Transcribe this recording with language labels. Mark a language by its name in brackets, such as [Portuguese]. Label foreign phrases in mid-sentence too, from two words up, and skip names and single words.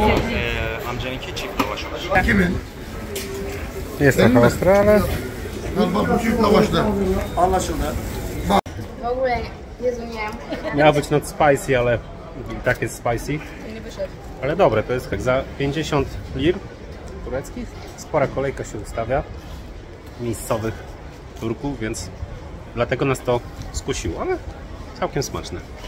[Turkish] Amcanınki çift lavaş olacak. Kimin? [Polish] Jest trochę ostra, ale [Turkish] Bu çift lavaşlar. Anlaşıldı. [Polish] W ogóle nie zrozumiałem. miała być [English] not spicy, [Polish] ale i tak jest spicy. Nie wyszedł. Ale dobre, to jest tak za 50 lir tureckich. Spora kolejka się ustawia miejscowych Turków, więc dlatego nas to skusiło, ale całkiem smaczne.